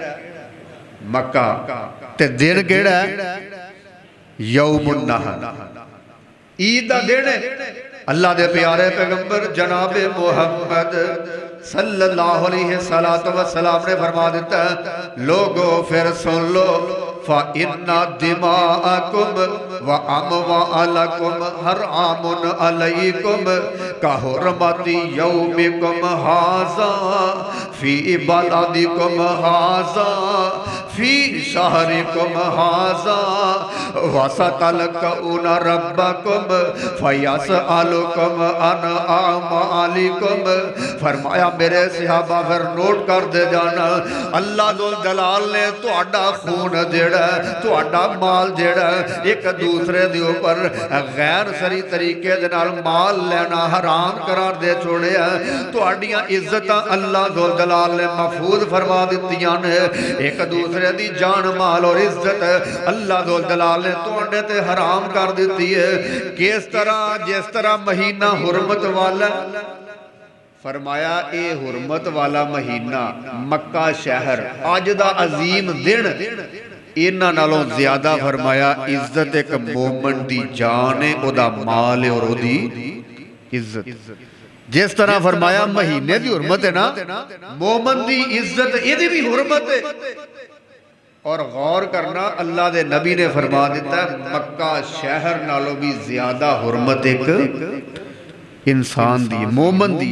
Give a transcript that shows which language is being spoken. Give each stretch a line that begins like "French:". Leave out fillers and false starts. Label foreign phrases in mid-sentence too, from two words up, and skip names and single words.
Punjabi: مکہ تے دن کیڑا
Arabic: یوم النہر
Punjabi: عید دا دن اللہ دے پیارے پیغمبر جناب
Arabic: محمد صلی اللہ علیہ وسلم
Punjabi: نے فرما دیتا ہے لوگو پھر سن لو
Arabic: فَإِنَّ دِمَاءَكُمْ وَأَمْوَالَكُمْ حَرَامٌ عَلَيْكُمْ كَحُرْمَةِ يَوْمِكُمْ هَذَا فِي بَلَدِكُمْ هَذَا فی شہرکم ھذا وستلقون ربکم فیسألکم عن اعمالکم۔
Punjabi: فرمایا میرے صحابہ پھر نوٹ کر دے جانا، اللہ ذوالجلال نے تہاڈا خون جیڑا ہے، تہاڈا مال جیڑا ہے، ایک دوسرے دے اوپر غیر سری طریقے دے نال مال لینا حرام قرار دے چھوڑیا ہے۔ تہاڈیاں عزتاں اللہ ذوالجلال نے محفوظ فرما دتیاں نے، ایک دوسرے دی جان مال اور عزت اللہ ذوالجلال نے تہاڈے تے حرام کر دتی ہے۔ کس طرح؟ جس طرح مہینہ حرمت والا، فرمایا اے حرمت والا مہینہ مکہ شہر اج دا عظیم دن، انہاں نالوں زیادہ فرمایا عزت ایک مومن دی جان ہے، او دا مال ہے اور او دی عزت۔ جس طرح فرمایا مہینے دی حرمت ہے نا، مومن دی عزت اے دی بھی حرمت ہے۔ اور غور کرنا، اللہ دے نبی نے فرما دیتا ہے مکہ شہر نالوں بھی زیادہ حرمت ایک انسان دی، مومن دی۔